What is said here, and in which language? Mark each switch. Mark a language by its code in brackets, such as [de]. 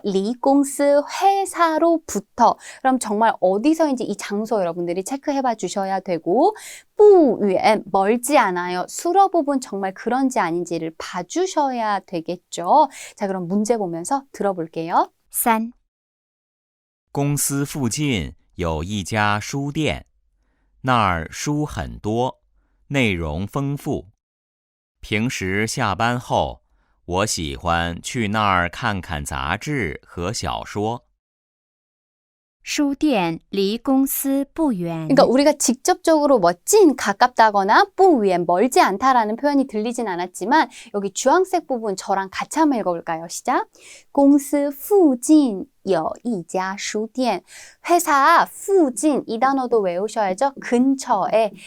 [zh] 离公司 [ko] 회사로부터. 그럼 정말 어디서인지 이 장소 여러분들이 체크해봐 주셔야 되고 [zh] 不远 [ko] 멀지 않아요. 수로 부분 정말 그런지 아닌지를 봐주셔야 되겠죠. 자, 그럼 문제 보면서 들어볼게요. [zh] 3、公司附近有一家书店，那儿书很多，内容丰富。平时下班后，我喜欢去那儿看看杂志和小说。书店离公司不远。 [ko] 그러니까 우리가 직접적으로 멋진, 가깝다거나 [zh] 不远, [ko] 멀지 않다라는 표현이 들리진 않았지만 여기 주황색 부분 저랑 같이 한번 읽어볼까요? 시작. [zh] 公司附近有一家书店. [ko] 회사 附近 이 단어도 외우셔야죠. 근처에.